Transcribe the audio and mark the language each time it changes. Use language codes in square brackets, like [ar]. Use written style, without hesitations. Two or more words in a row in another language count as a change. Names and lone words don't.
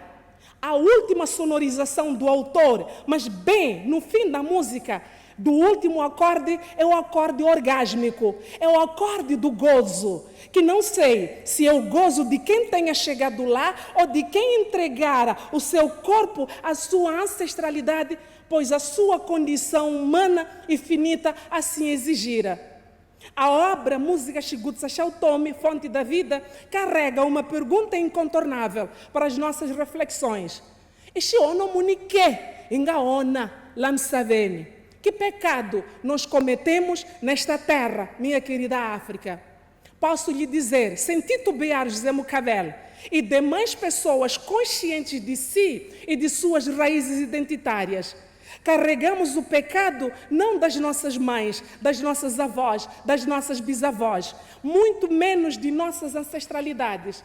[pt] A última sonorização do autor, mas bem no fim da música, do último acorde é o acorde orgásmico, é o acorde do gozo, que não sei se é o gozo de quem tenha chegado lá ou de quem entregara o seu corpo à sua ancestralidade, pois a sua condição humana e finita assim exigira. A obra Música Shigutsa Shautomi, Fonte da Vida, carrega uma pergunta incontornável para as nossas reflexões. [ts] Ishiono munike, ingaona, Lamsaveni. [pt] Que pecado nós cometemos nesta terra, minha querida África? Posso lhe dizer, sem titubear, José Mucabel, e demais pessoas conscientes de si e de suas raízes identitárias, carregamos o pecado não das nossas mães, das nossas avós, das nossas bisavós, muito menos de nossas ancestralidades.